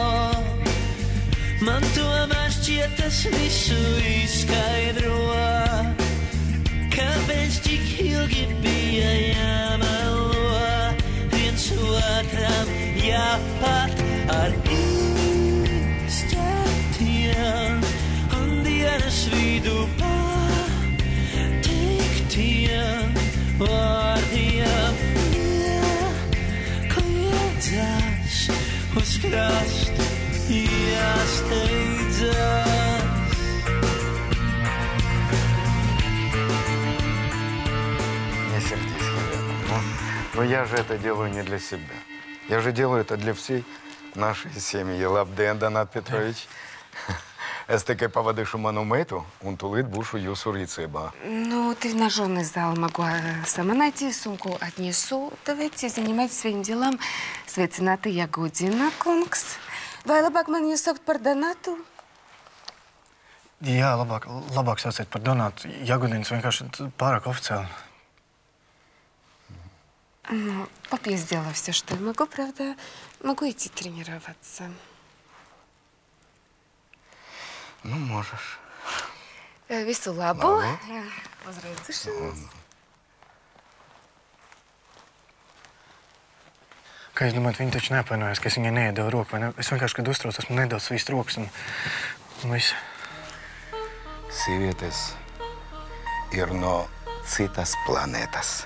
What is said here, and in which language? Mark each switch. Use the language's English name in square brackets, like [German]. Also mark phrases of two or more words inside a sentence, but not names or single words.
[Latvian] Man tomēr šķiet tas visu izskaidro, kāpēc tik ilgi bija jāmelo, viens otram jāpat ar izķertiem un dienas vidu patiktiem vārdiem. Kliedzās uz krastu jāsteidzās. [Russian] Не сердись, Елена. Но я же это делаю не для себя. Я же делаю это для всей нашей семьи. [Latvian] Labdien, Donat Petrovич. Es tikai pavadīšu manu meitu, un tūlīt būšu jūsu rīcībā. [Russian] Ну, тренажерный зал могу сама найти, сумку отнесу. Давайте занимайтесь своим делом. [Latvian] Sveicināti, Jagudina kungs. Vai labāk man jūs saukt par Donatu? Jā, labāk sauciet par Donatu. Jagudins vienkārši pārāk официально. [Russian] Ну, пап, я сделала все, что могу, правда. Могу идти тренироваться. Nu, можешь. [Latvian] Visu labu. Uz redzēšanos. Kā jūs domājat, viņi taču neapvainojas, ka es viņai neiedevu roku, vai ne? Es vienkārši, kad uztraucos, esmu nedaudz svīst rokas un viss. Sievietes ir no citas planetas.